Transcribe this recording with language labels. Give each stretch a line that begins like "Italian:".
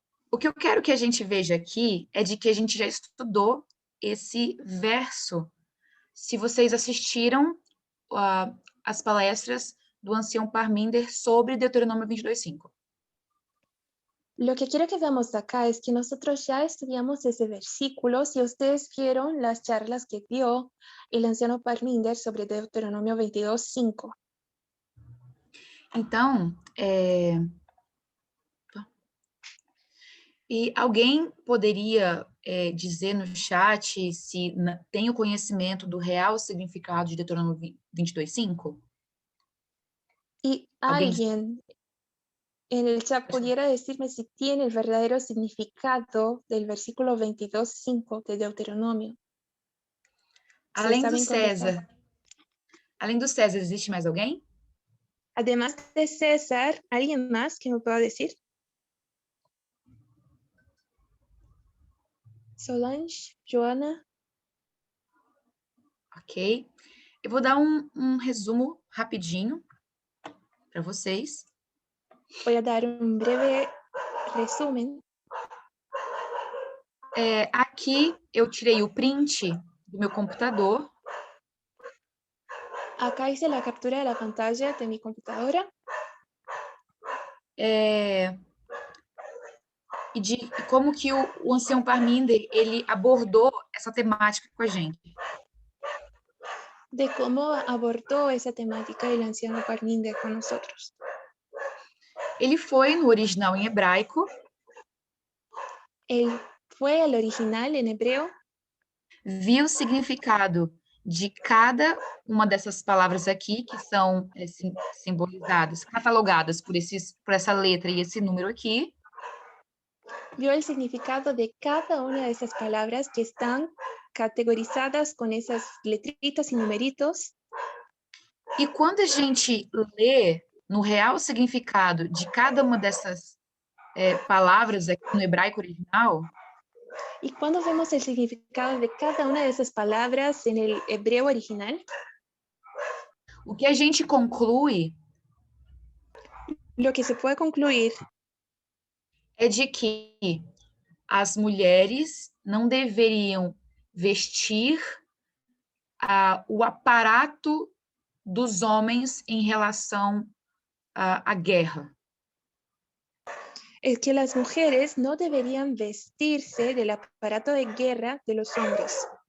Portuguese: O que eu quero que a gente veja aqui é de que a gente já estudou esse verso. Se vocês assistiram as palestras do ancião Parminder sobre Deuteronômio 22:5.
Spanish: Lo que quiero que veamos acá es que nosotros ya estudiamos ese versículo. Si ustedes vieron las charlas que dio el anciano Parminder sobre Deuteronomio 22:5.
Portuguese: Então, e alguém poderia dizer no chat se tem o conhecimento do real significado de Deuteronômio 22:5?
Spanish: Y alguien en el chat pudiera decirme si tiene el verdadero significado del versículo 22:5 de Deuteronomio.
Portuguese: Além do César, existe mais alguém?
Spanish: Además de César, ¿alguien más que me pueda decir?
Portuguese: Solange, Joana. Ok. Eu vou dar um resumo rapidinho para vocês.
Spanish: Voy a dar un breve resumen.
Portuguese: Aqui eu tirei o print do meu computador.
Spanish: Acá hice la captura de la pantalla de mi computadora.
Portuguese: E de como que o ancião Parminder, ele abordou essa temática com a gente.
Spanish: De cómo abordó esa temática el anciano Parminder con nosotros.
Portuguese: Ele foi no original em hebraico.
Spanish: Él fue al original en hebreo.
Portuguese: Viu o significado de cada uma dessas palavras aqui, que são simbolizadas, catalogadas por essa letra e esse número aqui.
Spanish: Vio el significado de cada una de esas palabras que están categorizadas con esas letritas y numeritos.
Portuguese: E quando a gente lê no real significado de cada uma dessas palavras aqui no hebraico original,
Spanish: y cuando vemos el significado de cada una de esas palabras en el hebreo original,
Portuguese: o que a gente conclui
Spanish: lo que se puede concluir
Portuguese: é de que as mulheres não deveriam vestir o aparato dos homens em relação à guerra.
Spanish: es que las mujeres no deberían vestirse del aparato de guerra de los hombres.